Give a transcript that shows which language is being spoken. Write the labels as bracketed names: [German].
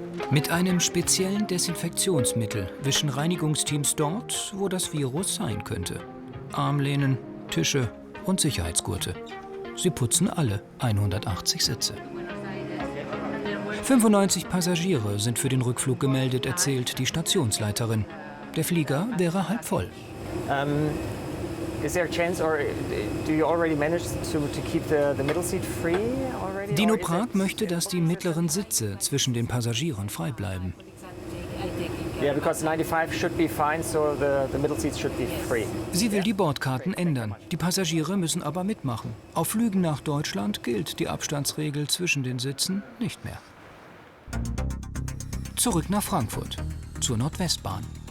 [German] Mit einem speziellen Desinfektionsmittel wischen Reinigungsteams dort, wo das Virus sein könnte. Armlehnen, Tische und Sicherheitsgurte. Sie putzen alle 180 Sitze. 95 Passagiere sind für den Rückflug gemeldet, erzählt die Stationsleiterin. Der Flieger wäre halb voll. [English] Is there a chance, or do you already manage to keep the middle seat free already? [German] Dino Brag möchte, dass die mittleren Sitze zwischen den Passagieren frei bleiben. [English] because 95 should be fine, so the middle seats should be free. [German] Sie will die Bordkarten ändern. Die Passagiere müssen aber mitmachen. Auf Flügen nach Deutschland gilt die Abstandsregel zwischen den Sitzen nicht mehr. Zurück nach Frankfurt, zur Nordwestbahn.